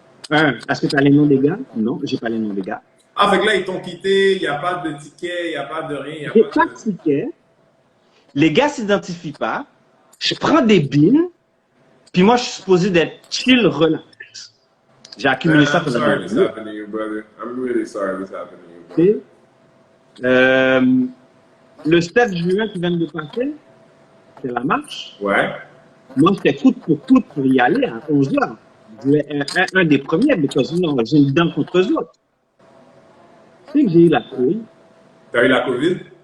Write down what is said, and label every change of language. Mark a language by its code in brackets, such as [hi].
[fr] Est-ce que tu as les noms des gars? Non, j'ai pas les noms des gars. Ah, fait que là, ils t'ont quitté, il n'y a pas de ticket, il n'y a pas de rien. J'ai pas de ticket. Les gars s'identifient pas. Je prends des billes. Puis moi, je suis supposé d'être chill, relax. J'ai accumulé ça [en] I'm sorry this happened to you, brother. I'm really sorry this happened to you, brother. [fr] Le 7 juin qui vient de passer, c'est la marche. Ouais. Moi, j'étais coûte pour y aller à 11h. Je voulais un des premiers, parce que j'ai une dent contre eux autres. Tu sais que j'ai eu la trouille. T'as eu la COVID?